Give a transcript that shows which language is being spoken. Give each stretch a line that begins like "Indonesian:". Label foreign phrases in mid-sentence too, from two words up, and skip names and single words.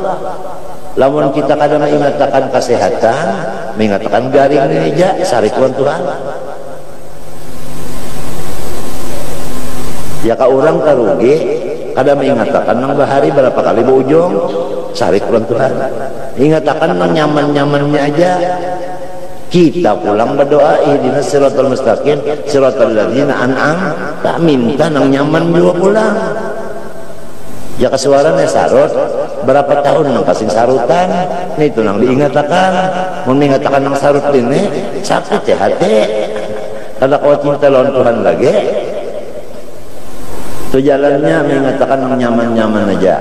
Banjar: Lamun kita kadang mengatakan kesehatan, mengatakan garing aja, sarikuan Tuhan. Ya ka orang karugi, kadang mengatakan nang bahari berapa kali berujung, sarikuan Tuhan. Ingatakan nang nyaman-nyamannya aja. Kita pulang berdoa
Arabic: اهدنا الصراط المستقيم صراط الذين أنعمت,
Banjar: tak minta nang nyaman juga pulang. Ya kesuarannya sarut berapa tahun nang kasing sarutan itu nang diingatakan, mun mengatakan nang sarut ini sakit ya hati kada kau cinta lawan Tuhan lagi. Itu jalannya mengatakan nang nyaman-nyaman aja.